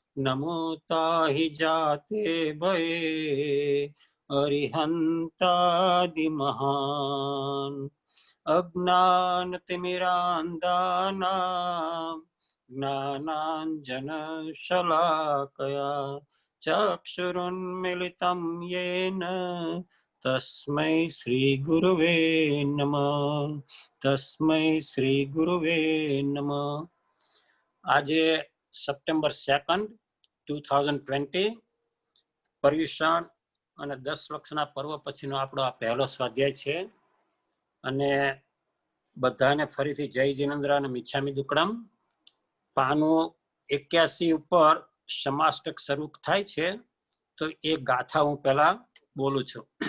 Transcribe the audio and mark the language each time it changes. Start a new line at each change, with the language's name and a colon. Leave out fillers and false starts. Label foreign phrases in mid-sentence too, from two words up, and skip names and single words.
Sanskrit: नमोताहि जाते भये अरिहन्तादि महान् अज्ञानतिमिरान्धानां ज्ञानाञ्जनशलाकया चक्षुरुन्मिलितं येन तस्मै श्रीगुरुवे नमः। तस्मै श्रीगुरुवे नमः।
Gujarati: આજે સપ્ટેમ્બર 2, 2020 પર્યુષણ અને 10 વખતના પર્વ પછીનો આપણો આ પહેલો સ્વાધ્યાય છે અને બધાને ફરીથી જય જીનેન્દ્ર અને મિચ્છામી દુક્કડમ. પાનું 81 ઉપર સમાષ્ટક શરૂ થાય છે તો એ ગાથા હું પહેલા બોલું છું.